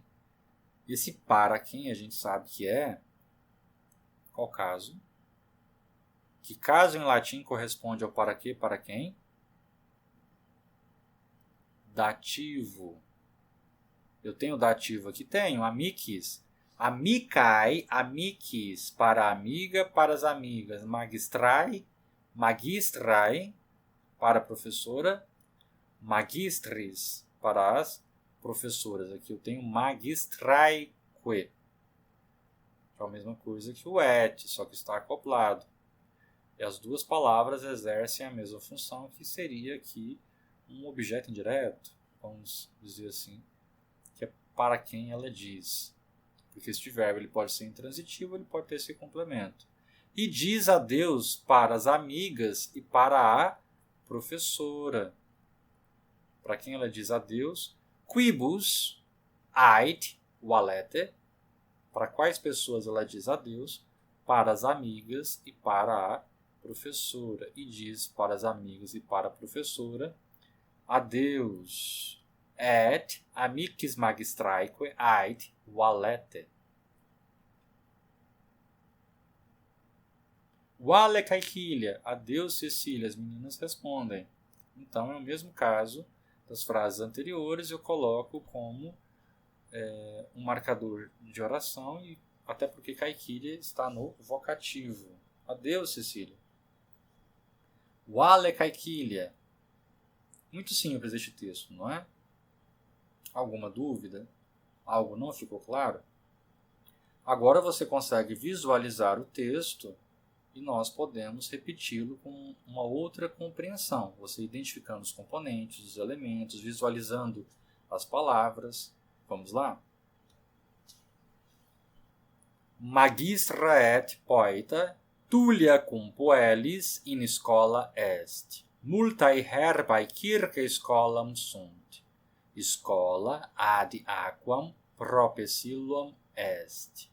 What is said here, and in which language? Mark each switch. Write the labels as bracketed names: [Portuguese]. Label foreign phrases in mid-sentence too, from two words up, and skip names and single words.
[Portuguese] Esse para quem a gente sabe que é qual caso? Que caso em latim corresponde ao para quê, para quem? Dativo. Eu tenho dativo aqui? Tenho. Amicis. [Latin] Amicae, amicis, [Portuguese] para amiga, para as amigas. [Latin] Magistrae, magistrae, [Portuguese] para a professora. Magistris, para as professoras. Aqui eu tenho magistraeque. É a mesma coisa que o et, só que está acoplado. E as duas palavras exercem a mesma função, que seria aqui um objeto indireto, vamos dizer assim, que é para quem ela diz. Porque este verbo ele pode ser intransitivo, ele pode ter esse complemento. E diz adeus para as amigas e para a professora. Para quem ela diz adeus, [Latin] quibus ait valete. [Portuguese] Para quais pessoas ela diz adeus? Para as amigas e para a professora. E diz para as amigas e para a professora adeus. [Latin] et amicis magistraeque ait valete. Vale Caequilia, [Portuguese] adeus Cecília, as meninas respondem. Então é o mesmo caso das frases anteriores, eu coloco como um marcador de oração, e até porque Caequilia está no vocativo. Adeus Cecília. [Latin] Vale Caequilia. [Portuguese] Muito simples este texto, não é? Alguma dúvida? Algo não ficou claro? Agora você consegue visualizar o texto e nós podemos repeti-lo com uma outra compreensão. Você identificando os componentes, os elementos, visualizando as palavras. Vamos lá? [Latin] Magistra et poeta, Tullia cum puellis in schola est. Multae herbae circe scholam sunt. Schola ad aquam prope siluam est.